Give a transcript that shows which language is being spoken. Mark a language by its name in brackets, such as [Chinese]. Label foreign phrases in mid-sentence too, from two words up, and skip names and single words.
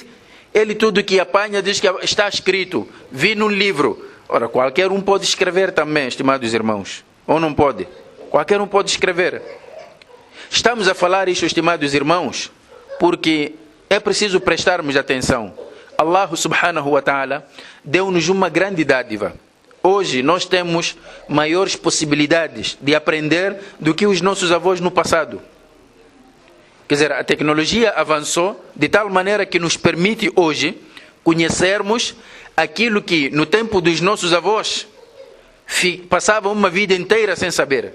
[Portuguese] Ele tudo que apanha diz que está escrito, vi num livro. Ora, qualquer um pode escrever também, estimados irmãos. Ou não pode? Qualquer um pode escrever. Estamos a falar isto, estimados irmãos, porque é preciso prestarmos atenção. Allah [Arabic] سبحانه وتعالى [Portuguese] deu-nos uma grande dádiva. Hoje nós temos maiores possibilidades de aprender do que os nossos avós no passado. Quer dizer, a tecnologia avançou de tal maneira que nos permite hoje conhecermos aquilo que no tempo dos nossos avós passavam uma vida inteira sem saber.